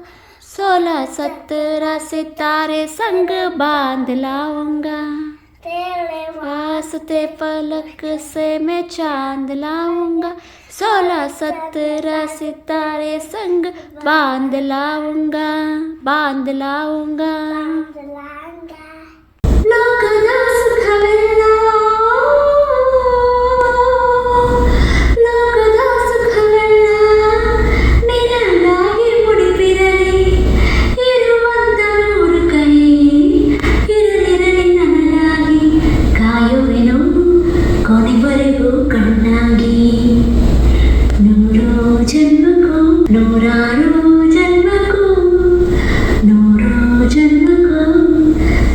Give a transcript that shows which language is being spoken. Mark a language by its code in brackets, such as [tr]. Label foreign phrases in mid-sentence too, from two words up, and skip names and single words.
[hi] 16-17 सितारे संग बांध लाऊंगा तेरे वास्ते फलक से मैं चांद लाऊंगा 16-17 सितारे संग बांध लाऊंगा लाऊंगा [kn] ಲೋಕದ ಸುಖವೆಲ್ಲ ಲೋಕದ ಸುಖವೆಲ್ಲ ನಿನಗಾಗಿ ಮುಡಿಪಿರಲಿ ಇರುವಂತ ನೂರು ಕೈ ಇರಲಿರಲಿ ನನಗಾಗಿ ಕಾಯುವೆನು ಕೊನೆವರೆಗೂ ಕಣ್ಣಾಗಿ ನೂರು ಜನ್ಮಕ್ಕೂ ನೂರಾರು ಜನ್ಮಕ್ಕೂ ನೂರು ಜನ್ಮಕ್ಕೂ